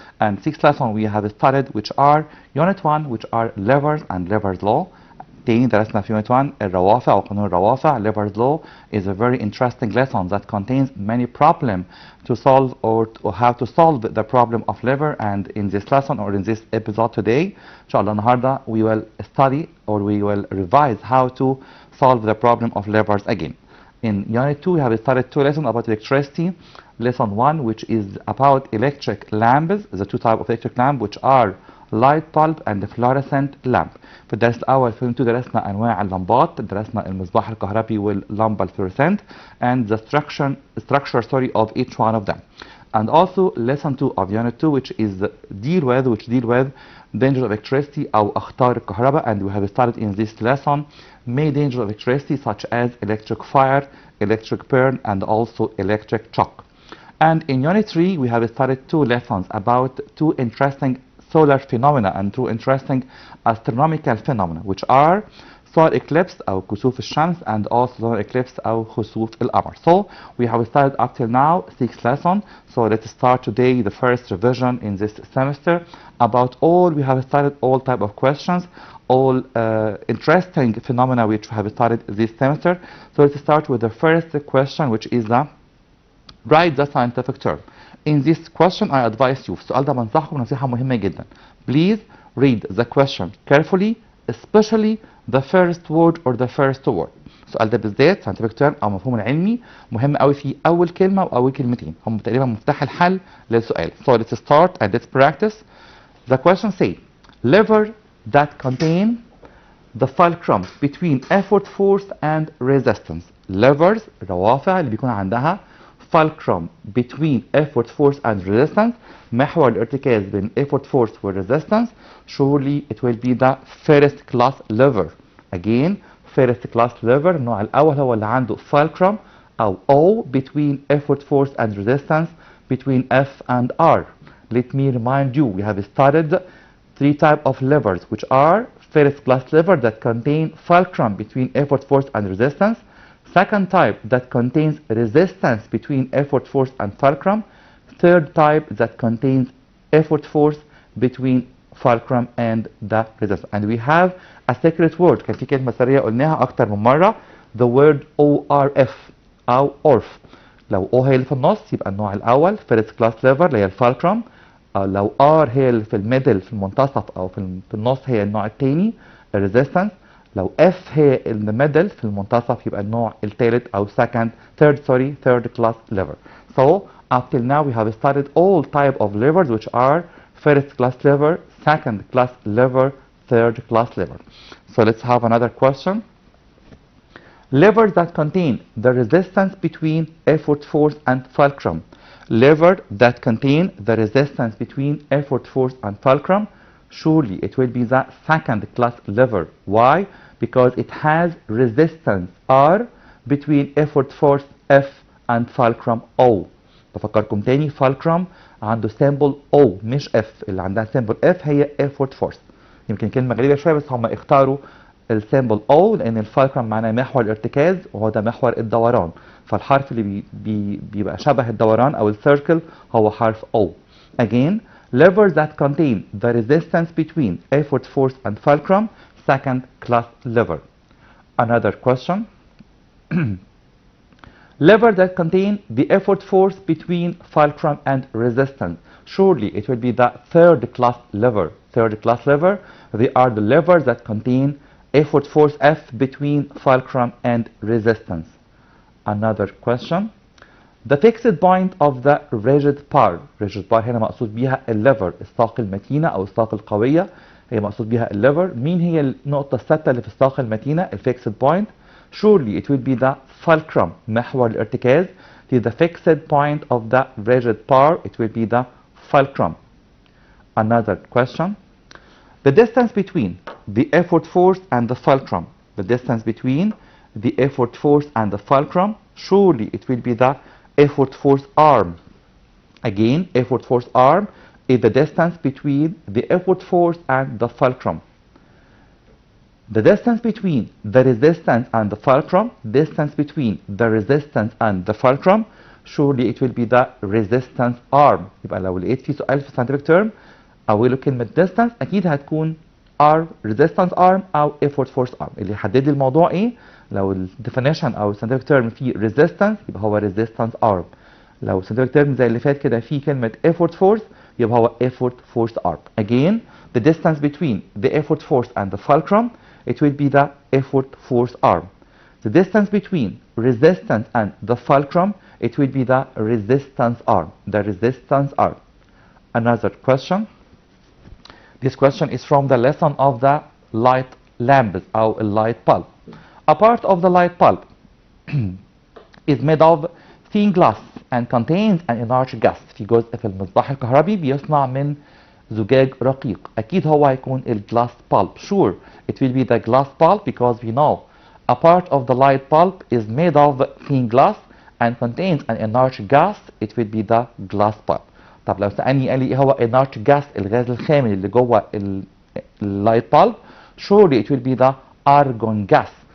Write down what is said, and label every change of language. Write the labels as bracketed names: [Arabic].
[English] And 6 lessons we have studied, which are Unit 1, which are levers and levers law. [Arabic] تاني درسنا في Unit 1 الروافع وقانون الروافع. [English] Levers law is a very interesting lesson that contains many problems to solve or how to solve the problem of lever. And in this lesson or in this episode today, [Arabic] إن شاء الله النهارده, [English] we will study or we will revise how to solve the problem of levers again. In Unit 2, we have started 2 lessons about electricity. Lesson 1, which is about electric lamps, the 2 types of electric lamp, which are light bulb and fluorescent lamp. [Arabic] في الدرس الأول في 2 درسنا أنواع اللمبات، درسنا المصباح الكهربي واللمبة الفلورسنت [English] and the structure of each one of them. And also lesson 2 of Unit 2, which deal with danger of electricity [Arabic] أو أخطار الكهرباء. [English] And we have started in this lesson many dangers of electricity, such as electric fire, electric burn, and also electric shock. And in Unit 3, we have started 2 lessons about 2 interesting solar phenomena and 2 interesting astronomical phenomena, which are solar eclipse [Arabic] أو كسوف الشمس [English] and also solar eclipse [Arabic] أو خسوف القمر. [English] So we have started up till now 6 lessons. So let's start today the first revision in this semester about all we have studied, all type of questions, all interesting phenomena which we have studied this semester. So let's start with the first question, which is write the scientific term. In this question I advise you, [Arabic] في السؤال ده بنصحكم نصيحة مهمة جدا. [English] Please read the question carefully, especially the first word or the first word. [Arabic] السؤال ده بالذات scientific term أو مفهوم العلمي مهم قوي فيه أول كلمة وأول كلمتين هم تقريبا مفتاح الحل للسؤال. [English] So let's start and let's practice. The question say lever that contain the fulcrum between effort force and resistance. Levers [Arabic] روافع اللي بيكون عندها [English] fulcrum between effort force and resistance, [Arabic] محور الارتكاز بين [English] effort force و resistance. Surely it will be the first class lever. Again, first class lever [Arabic] النوع الأول هو اللي عنده [English] fulcrum أو O between effort force and resistance between F and R. Let me remind you, we have studied 3 types of levers, which are first class lever that contain fulcrum between effort force and resistance. Second type that contains resistance between effort force and fulcrum. Third type that contains effort force between fulcrum and the resistance. And we have a secret word. [Arabic] كان في كلمة سرية قلناها أكتر من مرة. [English] The word ORF أو ORF. [Arabic] لو O هي اللي في النص يبقى النوع الأول first class lever اللي هي الفالكرم. لو R هي اللي في الميدل في المنتصف أو في النص هي النوع الثاني resistance. لو F هي [English] in the middle [Arabic] في المنتصف يبقى النوع الثالث أو third class lever. [English] So up till now we have studied all type of levers, which are first class lever, second class lever, third class lever. So let's have another question. Levers that contain the resistance between effort force and fulcrum. Lever that contain the resistance between effort force and fulcrum. Surely it will be the second class lever. Why? Because it has resistance R between effort force F and fulcrum O. [Arabic] بفكركم تاني, fulcrum عنده symbol O مش F. اللي عندها symbol F هي effort force. يمكن كلمة غريبة شوية بس هم اختاروا السيمبل O لأن الفالكرم معناه محور الارتكاز وهو ده محور الدوران. فالحرف اللي بيبقى شبه الدوران أو السيركل هو حرف O. [English] Again, levers that contain the resistance between effort force and fulcrum, second class lever. Another question. Lever that contain the effort force between fulcrum and resistance. Surely it will be the third class lever. Third class lever, they are the levers that contain effort force F between fulcrum and resistance. Another question. The fixed point of the rigid bar. [Arabic] Rigid bar هنا مقصود بيها الليفر, الساق المتينة أو الساق القوية هي مقصود بيها الليفر. مين هي النقطة الثابتة اللي في الساق المتينة؟ الفيكسد بوينت. [English] Surely it will be the fulcrum, [Arabic] محور الارتكاز. [English] The fixed point of the rigid bar, it will be the fulcrum. Another question. The distance between the effort force and the fulcrum, the distance between the effort force and the fulcrum, surely it will be the effort force arm. Again, effort force arm is the distance between the effort force and the fulcrum. The distance between the resistance and the fulcrum, distance between the resistance and the fulcrum, surely it will be the resistance arm. [Arabic] يبقى لو لقيت في سؤال في scientific term أوله كلمة distance أكيد هتكون R resistance arm أو effort force arm. اللي يحدد لي الموضوع إيه؟ لو ال definition أو ال scientific term فيه resistance يبقى هو resistance arm. لو scientific term زي اللي فات كده فيه كلمة effort force يبقى هو effort force arm. [English] Again, the distance between the effort force and the fulcrum, it will be the effort force arm. The distance between resistance and the fulcrum, it will be the resistance arm. The resistance arm. Another question. This question is from the lesson of the light lamps or light bulb. A part of the light bulb is made of thin glass and contains an enlarged gas. [Arabic] في جزء في المصباح الكهربي بيصنع من زجاج رقيق. أكيد هو هيكون الجلاس bulb. [English] Sure, it will be the glass bulb because we know a part of the light bulb is made of thin glass and contains an enlarged gas. It will be the glass bulb. [Arabic] طب لو سألني قال لي ايه هو enlarged gas الغاز الخامل اللي جوه اللايت bulb, [English] surely it will be the argon gas.